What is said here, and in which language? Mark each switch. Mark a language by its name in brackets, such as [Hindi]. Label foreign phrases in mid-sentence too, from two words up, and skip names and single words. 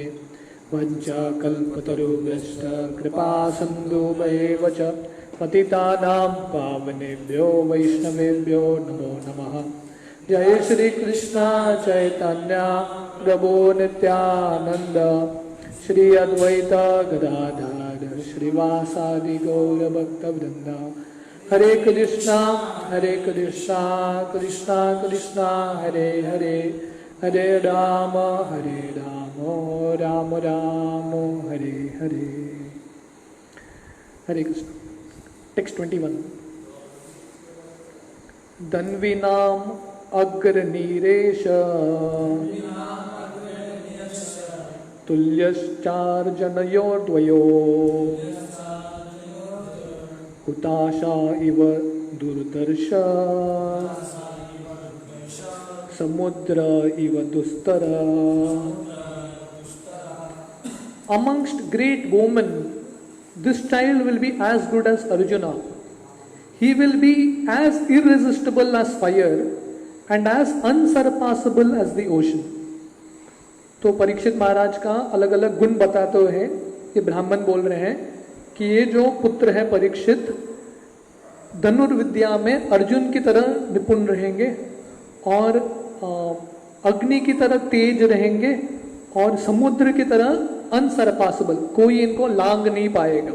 [Sanskrit] वंचाकल्पतरुभ्यश्च कृपा सिन्धुभ्येव च पतितानां पावनेभ्यो वैष्णवेभ्यो नमो नमः। जय श्री कृष्ण चैतन्य प्रभु नित्यानंद श्री अद्वैत गदाधर श्रीवासादि गौर भक्त वृंदा। हरे कृष्णा कृष्णा कृष्णा हरे हरे हरे राम राम राम हरे हरे। [Hindi] हरे कृष्ण। टेक्स्ट 21। [Sanskrit] धन्विनाम अग्रनीरेश तुल्यश्चार्जनयोर्द्वयो हुताशा इव दुर्दर्श समुद्र इव दुस्तर। [English] Amongst great women, this child will be as good as Arjuna. He will be as irresistible as fire and as unsurpassable as the ocean. [Hindi] तो परीक्षित महाराज का अलग अलग गुण बताते हुए ये ब्राह्मण बोल रहे हैं कि ये जो पुत्र है परीक्षित धनुर्विद्या में अर्जुन की तरह निपुण रहेंगे और अग्नि की तरह तेज रहेंगे और समुद्र की तरह अनसरपासेबल, कोई इनको लांग नहीं पाएगा।